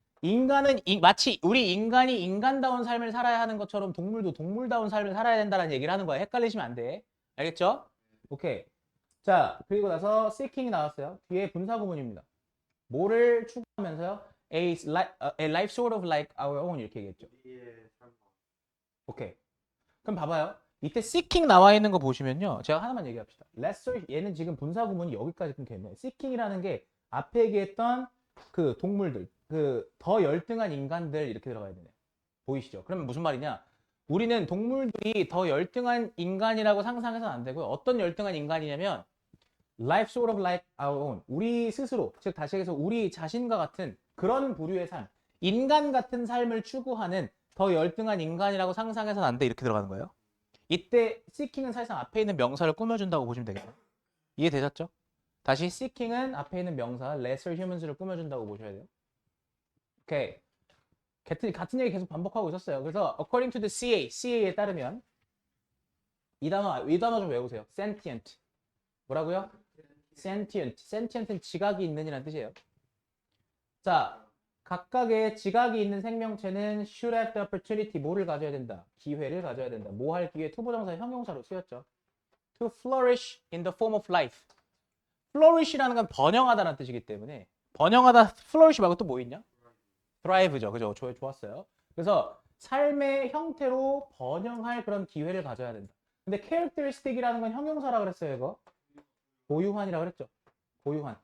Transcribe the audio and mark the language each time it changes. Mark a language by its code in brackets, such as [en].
[ko] 인간은 마치 우리 인간이 인간다운 삶을 살아야 하는 것처럼 동물도 동물다운 삶을 살아야 된다는 얘기를 하는 거야. 헷갈리시면 안 돼. 알겠죠? 오케이. 자, 그리고 나서 seeking이 나왔어요. 뒤에 분사구문입니다. 뭐를 추구하면서요? [en] a life sort of like our own [ko] 이렇게 얘기했죠. 우리의 삶과 오케이. 그럼 봐봐요. 이때 seeking 나와 있는 거 보시면요. 제가 하나만 얘기합시다. lesser 얘는 지금 분사구문이 여기까지 끊겨있네요. seeking이라는 게 앞에 얘기했던 그 동물들, 그 더 열등한 인간들 이렇게 들어가야 되네. 보이시죠? 그러면 무슨 말이냐? 우리는 동물들이 더 열등한 인간이라고 상상해서는 안 되고요. 어떤 열등한 인간이냐면 [en] life sort of like our own. [ko] 우리 스스로, 즉 다시 얘기해서 우리 자신과 같은 그런 부류의 삶, 인간 같은 삶을 추구하는 더 열등한 인간이라고 상상해서는 안 돼. 이렇게 들어가는 거예요. 이때 seeking은 사실상 앞에 있는 명사를 꾸며준다고 보시면 되겠네요. 이해되셨죠? 다시 seeking은 앞에 있는 명사 lesser humans를 꾸며준다고 보셔야 돼요. 오케이. 같은 얘기 계속 반복하고 있었어요. 그래서 [en] according to the CA [ko] 에 따르면 이 단어 좀 외우세요. sentient. 뭐라고요? sentient는 지각이 있는이라는 뜻이에요. 자, 각각의 지각이 있는 생명체는 [en] should have the opportunity [ko] 뭐를 가져야 된다? 기회를 가져야 된다. 뭐 할 기회? 투부정사 형용사로 쓰였죠. [en] To flourish in the form of life. [ko] flourish이라는 건 번영하다라는 뜻이기 때문에 번영하다 flourish 말고 또 뭐 있냐? thrive죠. 그죠? 좋았어요. 그래서 삶의 형태로 번영할 그런 기회를 가져야 된다. 근데 characteristic이라는 건 형용사라 그랬어요, 이거. 고유한이라고 그랬죠. 고유한.